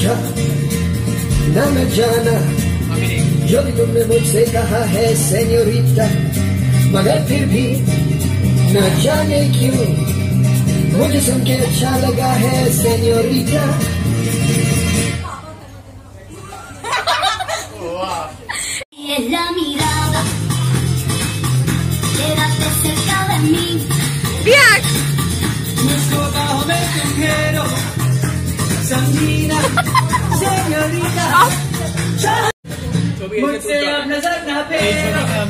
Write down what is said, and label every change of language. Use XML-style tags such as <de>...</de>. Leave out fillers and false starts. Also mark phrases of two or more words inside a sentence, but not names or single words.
<es>Una vez ya</es> <hi>न मैं जाना जो भी तुमने मुझसे कहा है सेन्योरिटा, मगर फिर भी न जाने क्यों मुझे सुन के अच्छा लगा है सेन्योरिटा।</hi> <es>La mirada, quédate cerca de mí. React.</es> <hi>मुझको बाहों में तुम घेरो, समझीना सेन्योरिटा, मुझसे अब नजर न फेरो।</hi>